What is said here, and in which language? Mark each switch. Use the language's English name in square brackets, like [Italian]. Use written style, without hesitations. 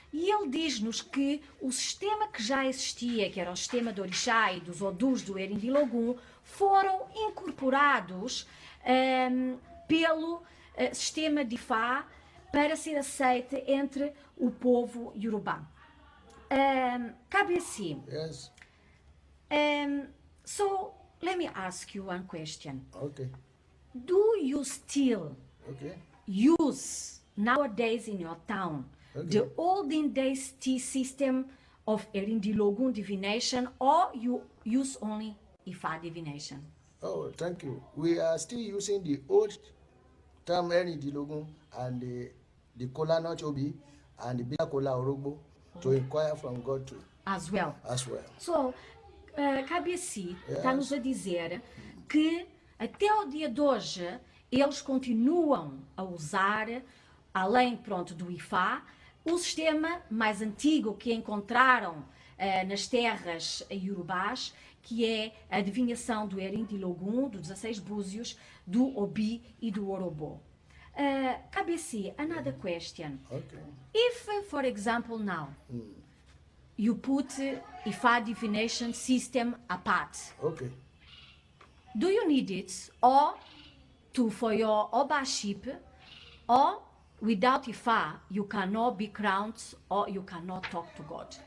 [Portuguese] E ele diz-nos que o sistema que já existia, que era o sistema do orixá e dos Odus do Erindilogun, foram incorporados pelo sistema de Ifá para ser aceite entre o povo Yorubá. [Yoruba] Cabeci. [English] Yes. So, let me ask you one question. Okay. Do you still use nowadays in your town the olden days T system of Erindilogun divination, or you use only Ifá divination? Oh, thank you. We are still using the old term Erindilogun and the Kola Nochobi and the Bida Kola Orogbo to inquire from God too. As well. [Portuguese] So, Cabeci está-nos a dizer que até o dia de hoje eles continuam a usar, além do Ifá, o sistema mais antigo que encontraram nas terras iorubás, que é a adivinhação do Erindilogun, dos 16 búzios, do Obi e do Orobô. [English] Cabeci, another question. If, for example, now, you put Ifá divination system apart. Do you need it or for your Obaship, or without Ifá you cannot be crowned or you cannot talk to God?